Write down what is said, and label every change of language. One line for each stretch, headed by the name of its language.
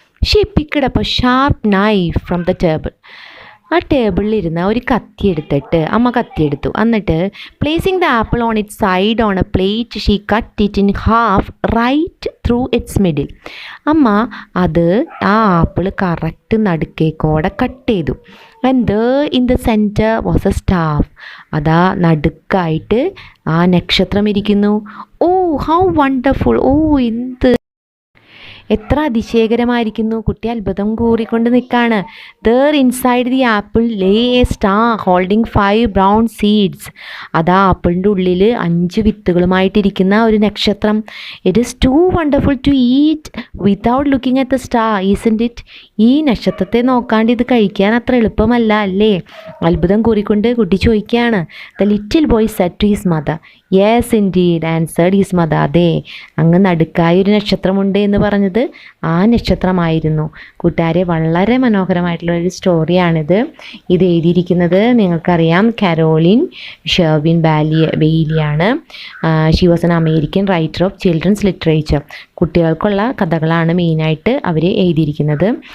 English: She picked up a sharp knife from the table.
Malayalam: ആ ടേബിളിലിരുന്ന ഒരു കത്തി എടുത്തിട്ട് അമ്മ കത്തിയെടുത്തു.
English: എന്നിട്ട് placing the apple on it side on a plate she cut it in half right through its middle.
Malayalam: അമ്മ അത് ആ ആപ്പിൾ കറക്റ്റ് നടുക്കേക്കോടെ കട്ട് ചെയ്തു.
English: And there in the center was a star.
Malayalam: അതാ നടുക്കായിട്ട് ആ നക്ഷത്രം ഇരിക്കുന്നു.
English: Oh how wonderful.
Malayalam: എന്ത് എത്ര അതിശയകരമായിരിക്കുന്നു. കുട്ടി അത്ഭുതം കൂറിക്കൊണ്ട് നിൽക്കുകയാണ്.
English: there inside the apple lay a star holding 5 brown seeds.
Malayalam: അതാ ആപ്പിളിൻ്റെ ഉള്ളിൽ 5 വിത്തുകളുമായിട്ടിരിക്കുന്ന ഒരു നക്ഷത്രം.
English: it is too wonderful to eat without looking at the star, isn't it?
Malayalam: ഈ നക്ഷത്രത്തെ നോക്കാണ്ട് ഇത് കഴിക്കാൻ അത്ര എളുപ്പമല്ല അല്ലേ? അത്ഭുതം കൂറിക്കൊണ്ട് കുട്ടി ചോദിക്കുകയാണ്.
English: the little boy said to his mother. yes indeed answered his mother.
Malayalam: അതെ, അങ്ങ് നടുക്കായ ഒരു നക്ഷത്രമുണ്ട് എന്ന് പറഞ്ഞത് ആ നക്ഷത്രമായിരുന്നു. കൂട്ടുകാരെ, വളരെ മനോഹരമായിട്ടുള്ള ഒരു സ്റ്റോറിയാണിത്. ഇത് എഴുതിയിരിക്കുന്നത് നിങ്ങൾക്കറിയാം Caroline Sherwin ബെയ്ലിയാണ്.
English: She was an American writer of children's literature.
Malayalam: കുട്ടികൾക്കുള്ള കഥകളാണ് മെയിനായിട്ട് അവർ എഴുതിയിരിക്കുന്നത്.